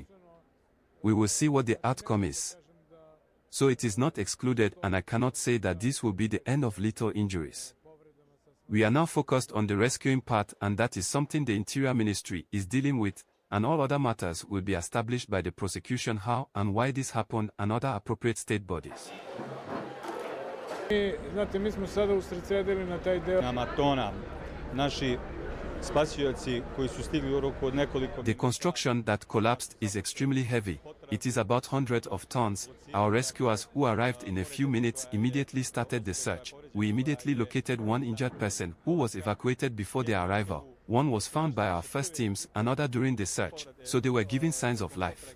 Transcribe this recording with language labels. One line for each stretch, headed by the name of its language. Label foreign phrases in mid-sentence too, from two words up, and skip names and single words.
English: We will see what the outcome is. So it is not excluded, and I cannot say that this will be the end of lethal injuries. We are now focused on the rescuing part, and that is something the Interior Ministry is dealing with, and all other matters will be established by the prosecution how and why this happened and other appropriate state bodies.
Serbian: Znate, mi smo sada usredsredili na taj deo Amatona. Naši spasioci koji su stigli u roku od nekoliko...
English: The construction that collapsed is extremely heavy. It is about hundreds of tons. Our rescuers who arrived in a few minutes immediately started the search. We immediately located one injured person who was evacuated before their arrival. One was found by our first teams, another during the search, so they were giving signs of life.